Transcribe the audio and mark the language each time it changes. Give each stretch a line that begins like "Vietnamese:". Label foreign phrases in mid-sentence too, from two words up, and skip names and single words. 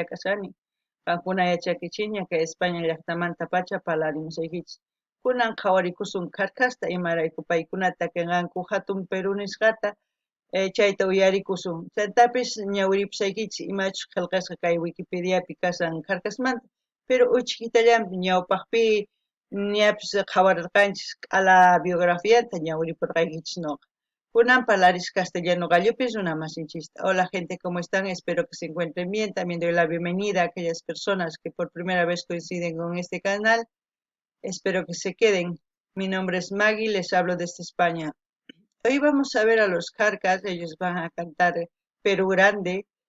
Quechua: kashani qankuna yachakichiña kay España llaqtamanta pacha parlarimusaykichis kunan qhawarikusun karkasta imarayku paykunata kanqanku hatun Perú nisqata chayta uyarikusun chaytapis ñawiripusaykichis imachus qillqasqa kay Wikipediapi kashan karkasmanta pero uchkitallanpi ñawpaqpi ñapis qhawarirqanchis q'ala biografianta ñawiripurqaykichis nuqa kunan parlarish castellano gallopis runa masinchista.
Spanish: Hola gente, ¿cómo están? Espero que se encuentren bien. También doy la bienvenida a aquellas personas que por primera vez coinciden con este canal. Espero que se queden. Mi nombre es Maggie, les hablo desde España. Hoy vamos a ver a los Carcas, ellos van a cantar Perú Grande.